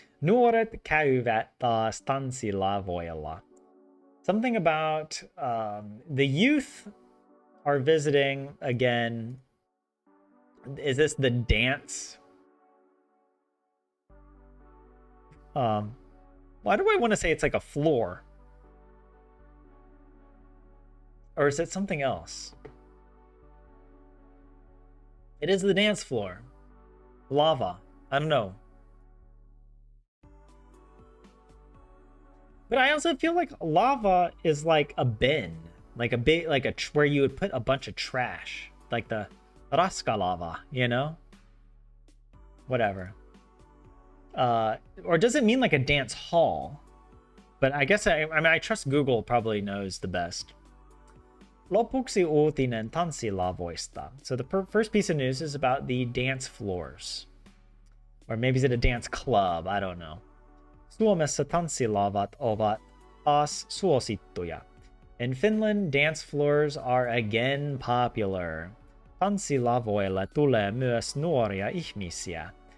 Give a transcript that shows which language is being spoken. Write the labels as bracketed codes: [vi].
[fi] Nuoret käyvät taas tanssilavoilla. [en] Something about the youth are visiting again. Is this the dance? Why do I want to say it's like a floor? Or is it something else? It is the dance floor. Lava. I don't know. But I also feel like lava is like a bin, like a big, where you would put a bunch of trash, like the raska lava, you know? Whatever. Or does it mean like a dance hall? But I guess I mean I trust Google probably knows the best. [fi] Lopuksi uutinen tanssilavoista. [en] So the first piece of news is about the dance floors. Or maybe is it a dance club? I don't know. [fi] Suomessa tanssilavat ovat taas suosittuja. [en] In Finland, dance floors are again popular. [fi] Tanssilavoille tulee myös nuoria ihmisiä.